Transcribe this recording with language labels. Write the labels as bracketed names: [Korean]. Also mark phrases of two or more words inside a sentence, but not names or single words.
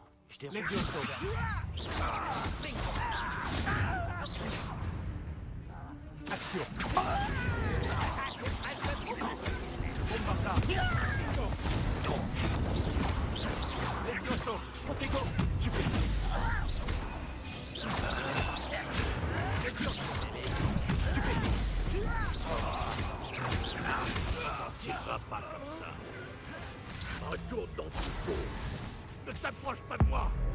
[French] Je t'ai [Latin] Levioso. Action. Bombarda. Levioso. Protego. Stupidis. Levioso. Stupidis. [French] T'iras pas comme ça. Retourne dans ton pot. Ne t'approche pas de moi.